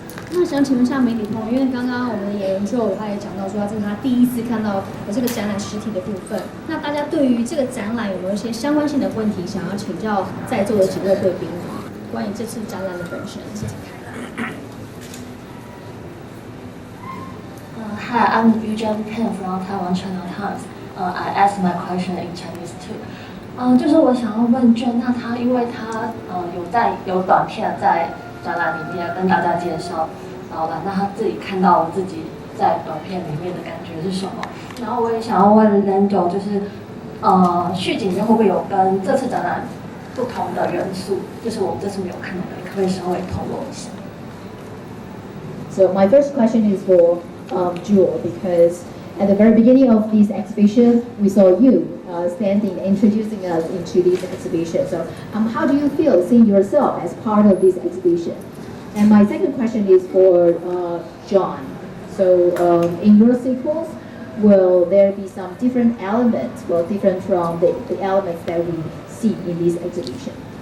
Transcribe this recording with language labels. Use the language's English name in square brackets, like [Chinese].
[Chinese] 那想请问一下梅里通，因为刚刚我们的演员就他也讲到说，这是他第一次看到这个展览实体的部分。那大家对于这个展览有没有一些相关性的问题想要请教在座的几位贵宾？关于这次展览的本身，是请开来。 [English] Hi, I'm Yujian Pen from Taiwan China Times. I asked my question in Chinese too. [Chinese] 就是我想要问娟，那他因为他有短片在展览里面跟大家介绍导览，那他自己看到自己在短片里面的感觉是什么？然后我也想要问 Lando， 就是续集里面会不会有跟这次展览不同的元素？就是我们这次没有看到的，可不可以稍微透露一下 [English] So my first question is for Jewel, because at the very beginning of this exhibition, we saw you standing, introducing us into this exhibition. So how do you feel seeing yourself as part of this exhibition? And my second question is for John. So in your sequels, will there be some different elements, different from the elements that we see in this exhibition?